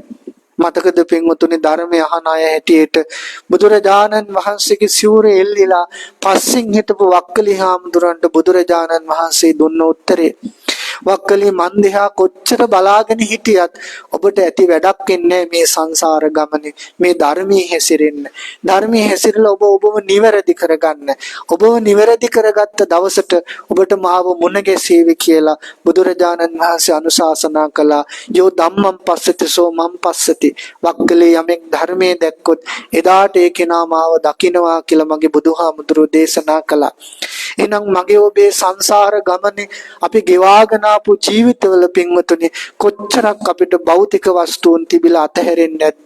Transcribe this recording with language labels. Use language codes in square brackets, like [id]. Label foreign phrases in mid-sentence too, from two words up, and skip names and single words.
[si] මතකද පින්වතුනි ධර්මය අහන අය හැටියට බුදුරජාණන් වහන්සේගේ සිවුරේ එල්ලිලා පස්සෙන් හිටපු වක්කලි හාමුදුරන්ට බුදුරජාණන් වහන්සේ දුන්න උත්තරේ, වක්කලි මන් දිහා කොච්චර බලාගෙන හිටියත් ඔබට ඇති වැඩක් වෙන්නේ මේ සංසාර ගමනේ. මේ ධර්මයේ හැසිරෙන්න, ධර්මයේ හැසිරලා ඔබව නිවැරදි කරගන්න. ඔබව නිවැරදි කරගත්ත දවසට ඔබට මාව මුණ ගැසීවි කියලා බුදුරජාණන් වහන්සේ අනුශාසනා කළා. [pi] යෝ ධම්මං පස්සති සෝ මං පස්සති. [si] වක්කලි යමෙක් ධර්මයේ දැක්කොත් එදාට ඒ කෙනා මාව දකින්නවා කියලා මගේ බුදුහාමුදුරුවෝ දේශනා කළා. එහෙනම් මගේ ඔබේ සංසාර ගමනේ අපි ගෙවාගෙන ආපු ජීවිතවල පින්වතුනි කොච්චරක් අපිට භෞතික වස්තුන් තිබිලා අතහැරෙන්නේ නැද්ද?